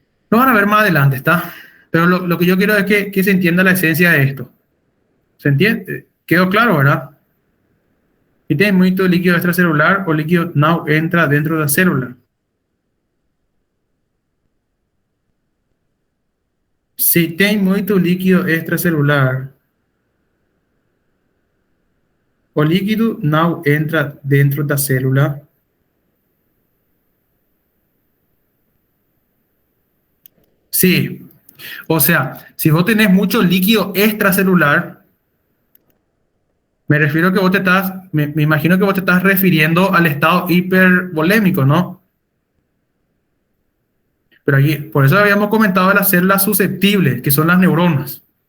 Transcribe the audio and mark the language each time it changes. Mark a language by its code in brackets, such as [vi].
[es] Lo van a ver más adelante, ¿está? Pero lo que yo quiero es que se entienda la esencia de esto. ¿Se entiende? ¿Quedó claro, verdad? Si tiene mucho líquido extracelular o líquido no entra dentro de la célula. [pt] Si tem muito líquido extracelular, o líquido não entra dentro da célula, sí. [es] O sea, si vos tenés mucho líquido extracelular, me refiero que vos te estás, me imagino que vos te estás refiriendo al estado hipervolémico, ¿no? Pero aquí, por eso habíamos comentado las células susceptibles, que son las neuronas.